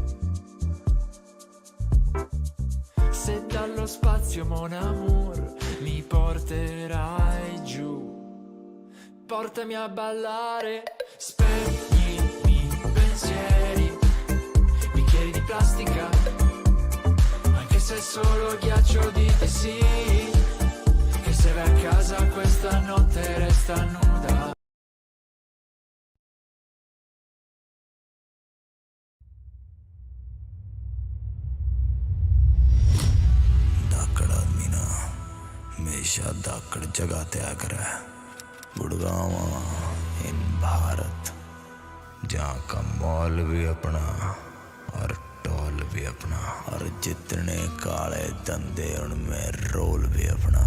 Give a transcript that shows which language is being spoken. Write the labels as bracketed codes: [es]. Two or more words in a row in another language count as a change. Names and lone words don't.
[it] Se dallo spazio [fr] mon amour [it] mi porterai giù, portami a ballare, spegnimi i pensieri, bicchieri di plastica, anche se è solo ghiaccio di sì, che se vai a casa questa notte resta nuda. [hi] हमेशा धाकड़ जगह त्याग करे गुड़गांव इन भारत जहाँ का मॉल भी अपना और टॉल भी अपना और जितने काले धंधे उनमें रोल भी अपना।